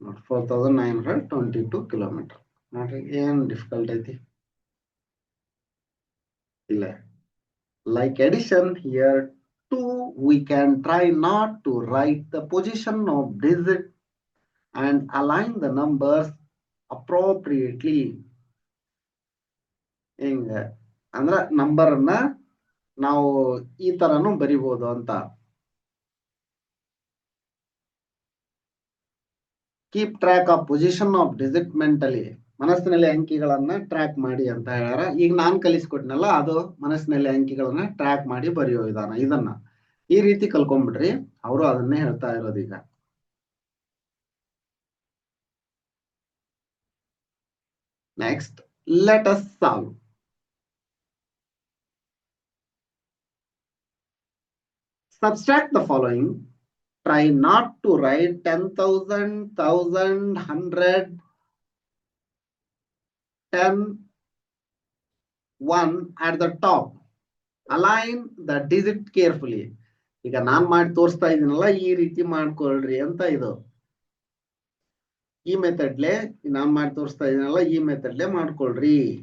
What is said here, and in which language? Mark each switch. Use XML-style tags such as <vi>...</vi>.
<en>4,922 kilometer.</en> <kn>ನೋಡ್ರಿ ಏನ್ difficult ಐತಿ ಇಲ್ಲ.</kn> <en>Like addition here too, we can try not to write the position of digit and align the numbers appropriately.</en> <kn>ಹಿಂಗ ಅಂದ್ರ number ಅನ್ನ ನಾವು ಈ ತರನು ಬರಿಬಹುದು ಅಂತ.</kn> <en>Keep track of position of digit mentally.</en> <kn>ಮನಸ್ಸಿನಲ್ಲಿ ಅಂಕಿಗಳನ್ನ ಟ್ರ್ಯಾಕ್ ಮಾಡಿ ಅಂತ ಹೇಳ್ಯಾರ. ಈಗ ನಾನ್ ಕಲಿಸ್ಕೊಟ್ನಲ್ಲ ಅದು ಮನಸ್ಸಿನಲ್ಲಿ ಅಂಕಿಗಳನ್ನ ಟ್ರ್ಯಾಕ್ ಮಾಡಿ ಬರೆಯೋ ವಿಧಾನ. ಇದನ್ನ ಈ ರೀತಿ ಕಲ್ಕೊಂಡ್ಬಿಡ್ರಿ. ಅವರು ಅದನ್ನೇ ಹೇಳ್ತಾ ಇರೋದು ಈಗ.</kn> <en>Next, let us solve. Subtract the following. Try not to write 10,000, 1,000, 100, 10, 1 at the top. Align the digit carefully.</en> <kn>ಈಗ ನಾನ್ ಮಾಡಿ ತೋರಿಸ್ತಾ ಇದೀನಲ್ಲ ಈ ರೀತಿ ಮಾಡ್ಕೊಳ್ರಿ ಅಂತ ಇದು. ಈ ಮೆಥಡ್ಲೆ ನಾನ್ ಮಾಡಿ ತೋರಿಸ್ತಾ ಇದೀನಲ್ಲ ಈ ಮೆಥಡ್ಲೆ ಮಾಡ್ಕೊಳ್ರಿ.</kn>